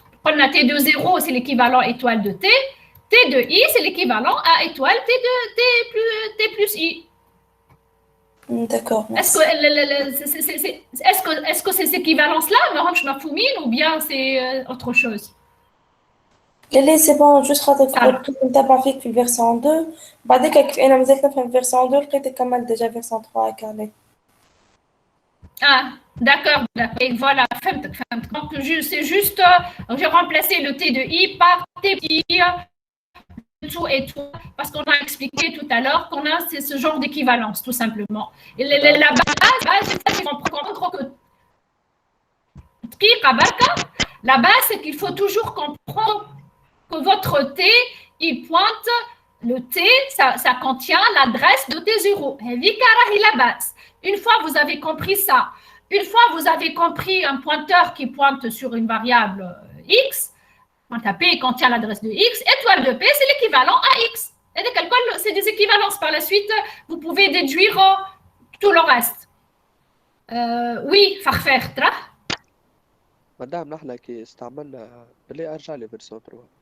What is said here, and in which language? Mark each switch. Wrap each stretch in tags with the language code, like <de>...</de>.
<fr>On a T de 0, c'est l'équivalent étoile de T. T de I, c'est l'équivalent à étoile T plus I. D'accord. Est-ce que ces équivalences-là me rendent mafoumin ou bien c'est autre chose? C'est bon, juste</fr> <ar>خاطر في version 2 بعدك انا مازلت نفهم version 2 لقيت كمل déjà version 3 كامل.</ar> <fr>Ah, d'accord. Et voilà, donc c'est juste, j'ai remplacé le T de I par T I, tout et tout, parce qu'on a expliqué tout à l'heure qu'on a ce genre d'équivalence, tout simplement. Et la base, c'est qu'on comprend que la base, c'est qu'il faut toujours comprendre que votre T, il pointe, le T, ça contient l'adresse de T0. La base. Une fois vous avez compris ça, une fois vous avez compris un pointeur qui pointe sur une variable X, pointe à P contient l'adresse de X, étoile de P, c'est l'équivalent à X. Et c'est des équivalences. Par la suite, vous pouvez déduire tout le reste. Oui, Farfer,</fr> <ar>مدام نحن كي استعملنا بالله ارجع لي فيرسون 3.</ar>